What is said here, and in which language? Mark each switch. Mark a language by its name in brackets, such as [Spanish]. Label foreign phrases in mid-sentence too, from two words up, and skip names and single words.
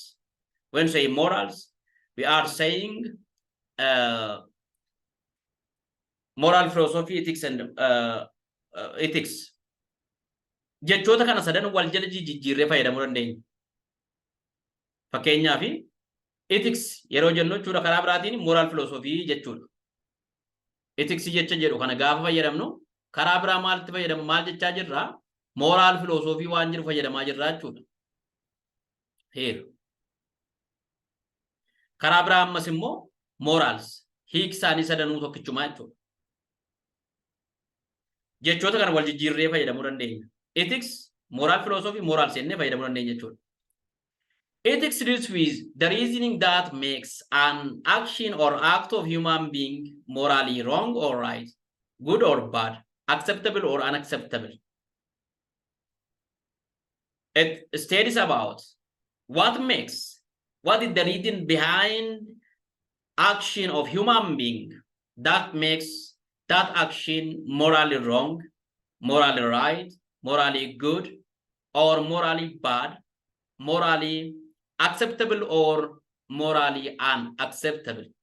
[English] When we say morals, we are saying moral philosophy, ethics and ethics. [Oromo] Jechoota kana sadan wal jala jijjiirree fayyadamuu dandeenya. Fakkeenyaaf ethics yeroo jennu jechuudha karaa biraatiin [English] moral philosophy [Oromo] jechuudha. Ethics jecha jedhu kana gaafa fayyadamnu karaa biraa maalitti fayyadamu maal jechaa jirra? [English] Moral philosophy [Oromo] waan jiru fayyadamaa jirra jechuudha. Heeru. Karaa biraa ammas immoo morals hiik isaanii sadanuu tokkichumaa jechuudha. Jechoota kana wal jijjiirree fayyadamuu dandeenya. [English] Ethics, moral philosophy, morals [Oromo] jennee fayyadamuu dandeenya jechuudha. [English] Ethics deals with the reasoning that makes an action or act of human being morally wrong or right, good or bad, acceptable or unacceptable. It studies about what is the reason behind action of human being that makes that action morally wrong, morally right, morally good, or morally bad, morally acceptable or morally unacceptable.